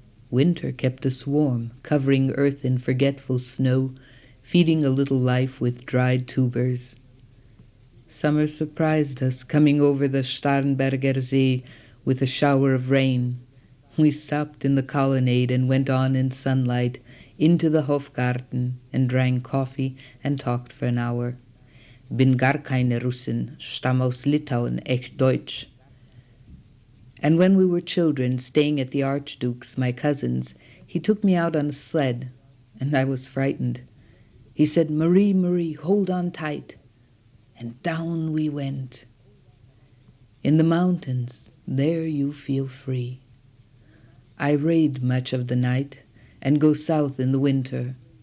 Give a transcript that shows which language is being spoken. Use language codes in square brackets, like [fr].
[en] Winter kept us warm, covering earth in forgetful snow, feeding a little life with dried tubers. Summer surprised us, coming over the Starnberger See with a shower of rain. We stopped in the colonnade and went on in sunlight into the Hofgarten and drank coffee and talked for an hour. [de] Bin gar keine Russin, stamm aus Litauen, echt Deutsch. [en] And when we were children, staying at the Archduke's, my cousin's, he took me out on a sled, and I was frightened. He said, "Marie, Marie, hold on tight." And down we went. In the mountains, there you feel free. I raid much of the night and go south in the winter.